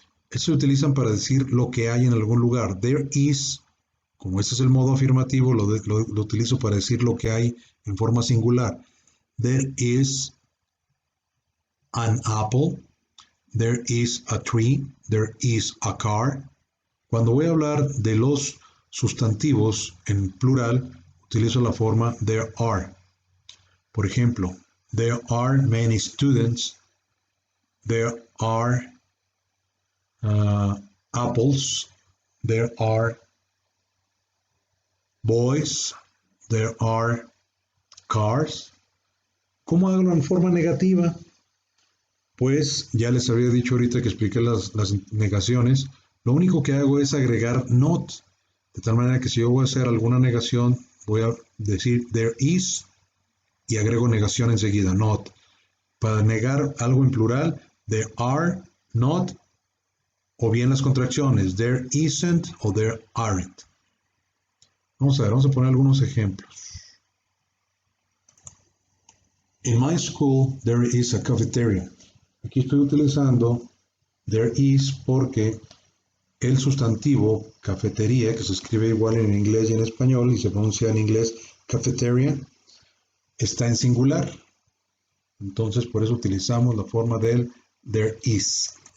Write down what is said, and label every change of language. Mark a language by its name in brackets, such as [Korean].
[Spanish] Estos se utilizan para decir lo que hay en algún lugar. [English] There is, [Spanish] como este es el modo afirmativo, lo utilizo para decir lo que hay en forma singular. [English] There is an apple. There is a tree. There is a car. [Spanish] Cuando voy a hablar de los sustantivos en plural, utilizo la forma [English] there are. [Spanish] Por ejemplo, [English] there are many students. There are apples. There are boys. There are cars. [Spanish] ¿Cómo hago en forma negativa? Pues ya les había dicho ahorita que expliqué las negaciones. Lo único que hago es agregar not. De tal manera que si yo voy a hacer alguna negación, voy a decir [English] there is [Spanish] y agrego negación enseguida, not. Para negar algo en plural, [English] there are not, [Spanish] o bien las contracciones, [English] there isn't [Spanish] o [English] there aren't. [Spanish] Vamos a ver, vamos a poner algunos ejemplos. [English] In my school, there is a cafeteria. [Spanish] Aquí estoy utilizando [English] there is [Spanish] porque el sustantivo cafetería, que se escribe igual en inglés y en español y se pronuncia en inglés cafeteria, está en singular. Entonces, por eso utilizamos la forma del [English] there is.